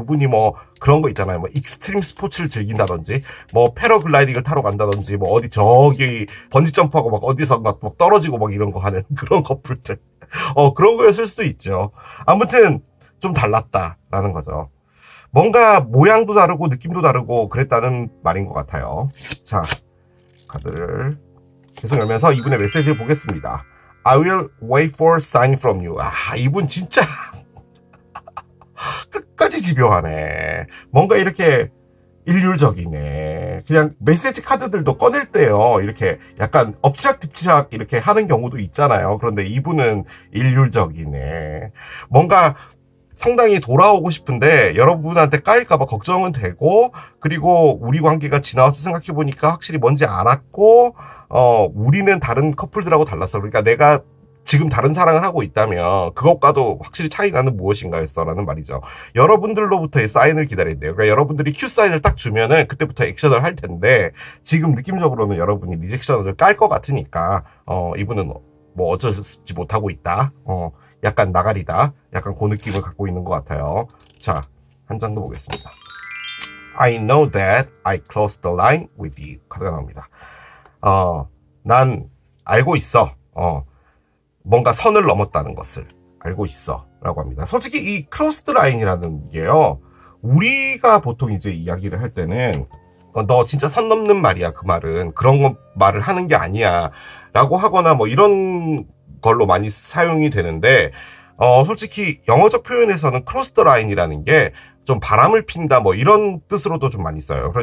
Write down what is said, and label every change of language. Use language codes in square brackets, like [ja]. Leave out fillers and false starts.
[ko] 두 분이 뭐 그런 거 있잖아요. 뭐 익스트림 스포츠를 즐긴다든지, 뭐 패러글라이딩을 타러 간다든지, 뭐 어디 저기 번지 점프하고 막 어디서 막 떨어지고 막 이런 거 하는 그런 커플들. 그런 거였을 수도 있죠. 아무튼 좀 달랐다라는 거죠. 뭔가 모양도 다르고 느낌도 다르고 그랬다는 말인 것 같아요. 자, 카드를 계속 열면서 이분의 메시지를 보겠습니다. [en] I will wait for a sign from you. [ko] 아, 이분 진짜 끝까지 집요하네. 뭔가 이렇게 일률적이네. 그냥 메시지 카드들도 꺼낼 때요, 이렇게 약간 엎치락뒤치락 이렇게 하는 경우도 있잖아요. 그런데 이분은 일률적이네. 뭔가 상당히 돌아오고 싶은데 여러분한테 까일까봐 걱정은 되고, 그리고 우리 관계가 지나와서 생각해보니까 확실히 뭔지 알았고, 우리는 다른 커플들하고 달랐어. 그러니까 내가 지금 다른 사랑을 하고 있다면 그것과도 확실히 차이 나는 무엇인가였어 라는 말이죠. 여러분들로부터의 사인을 기다린대요. 그러니까 여러분들이 큐 사인을 딱 주면은 그때부터 액션을 할 텐데, 지금 느낌적으로는 여러분이 리젝션을 깔 것 같으니까 이분은 뭐 어쩌지 못하고 있다, 약간 나가리다, 약간 그 느낌을 갖고 있는 것 같아요. 자, 한 장 더 보겠습니다. [en] I know that I crossed the line with you. [ko] 카드가 나옵니다. 난 알고 있어. 뭔가 선을 넘었다는 것을 알고 있어 라고 합니다. 솔직히 이 크로스드 라인이라는 게요, 우리가 보통 이제 이야기를 할 때는 너 진짜 선 넘는 말이야, 그 말은 그런 말을 하는 게 아니야 라고 하거나 뭐 이런 걸로 많이 사용이 되는데, 솔직히 영어적 표현에서는 크로스드 라인이라는 게 좀 바람을 핀다 뭐 이런 뜻으로도 좀 많이 써요.